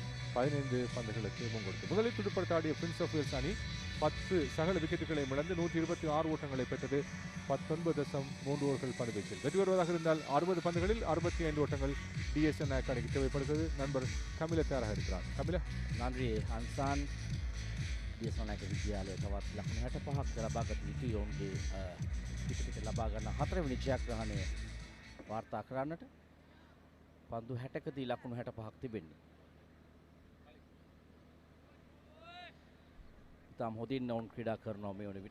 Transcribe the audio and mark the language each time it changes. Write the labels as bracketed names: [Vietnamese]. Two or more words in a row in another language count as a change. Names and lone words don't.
[Tamil] 15 பந்துகளுக்கு முன்கொடுத்து முதலில் துடுப்படுத்தாடிய பிரின்ஸ் ஆஃப் வேல்ஸ் அணி 10 சகல விக்கெட்டுகளை இழந்து 126 ஓட்டங்களை பெற்றது. 19.3 ஓவர்கள் பந்து வீச்சில் வெற்றி வருவதாக இருந்தால் 60 பந்துகளில் 65 ஓட்டங்கள் டிஎஸ்என் அணிக்கு தேவைப்படுகிறது. நண்பர் கமில தயாராக இருக்கிறார். கமில, [Sinhala] නන්රි අන්සාන් දියසනායක විද්‍යාලය තවත් ලකුණු 65ක් ලබාගත යුතුයි. ඔවුන්ගේ පිටපිට ලබා ගන්න 4වෙනි ජයග්‍රහණය වාර්තා කරන්නට පන්දු 60කදී ලකුණු 65ක් තිබෙන්නේ. ඉතාම හොඳින් ඔවුන් ක්‍රීඩා කරනවා මේ වන විට.